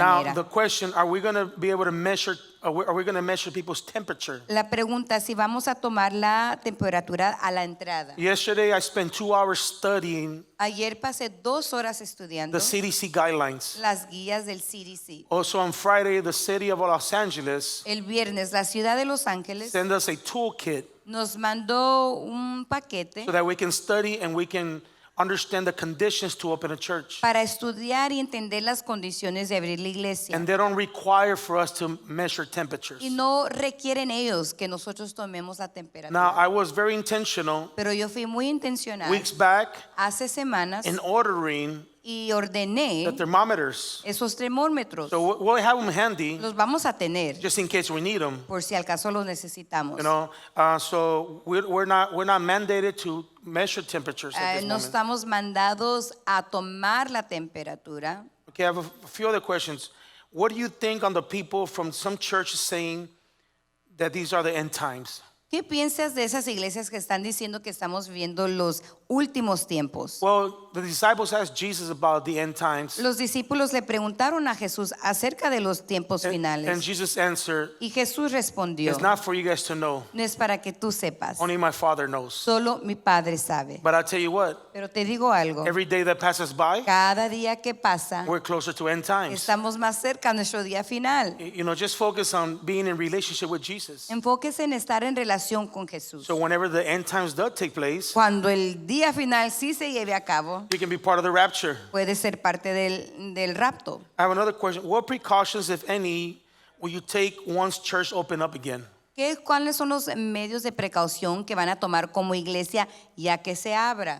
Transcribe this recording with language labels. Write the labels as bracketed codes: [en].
[en] Now, [es] manera. [en] the question, are we going to be able to measure, are we going to measure people's temperature? [es] La pregunta es si vamos a tomar la temperatura a la entrada. [en] Yesterday, I spent 2 hours studying [es] Ayer pasé 2 horas estudiando [en] the CDC guidelines. [es] las guías del CDC. [en] Also on Friday, the city of Los Angeles [es] El viernes la ciudad de Los Ángeles [en] sent us a toolkit [es] nos mandó un paquete [en] so that we can study and we can understand the conditions to open a church. [es] para estudiar y entender las condiciones de abrir la iglesia. [en] And they don't require for us to measure temperatures. [es] Y no requieren ellos que nosotros tomemos la temperatura. [en] Now, I was very intentional [es] Pero yo fui muy intencional [en] weeks back [es] hace semanas [en] in ordering [es] y [en] the [es] ordené [en] thermometers. [es] esos termómetros. [en] So we'll have them handy [es] Los vamos a tener [en] just in case we need them. [es] por si al caso los necesitamos. [en] You know, so we're not mandated to measure temperatures at this [es] No [en] moment. [es] estamos mandados a tomar la temperatura. [en] Okay, I have a few other questions. What do you think on the people from some churches saying that these are the end times? [es] ¿Qué piensas de esas iglesias que están diciendo que estamos viviendo los últimos tiempos? [en] Well, the disciples asked Jesus about the end times. [es] Los discípulos le preguntaron a Jesús acerca de los tiempos [en] And [es] finales. [en] Jesus answered, [es] Y Jesús respondió, [en] it's not for you guys to know. [es] no es para que tú sepas, [en] Only my Father knows. [es] solo mi Padre sabe. [en] But I tell you what, [es] Pero te digo algo, [en] every day that passes by, [es] cada día que pasa, [en] we're closer to end times. [es] estamos más cerca a nuestro día final. [en] You know, just focus on being in relationship with Jesus. [es] Enfóquese en estar en relación con Jesús. [en] So whenever the end times does take place, [es] Cuando el día final sí se lleve a cabo, [en] you can be part of the rapture. [es] puede ser parte del rapto. [en] I have another question. What precautions, if any, will you take once church open up again? [es] ¿Cuáles son los medios de precaución que van a tomar como iglesia ya que se abra?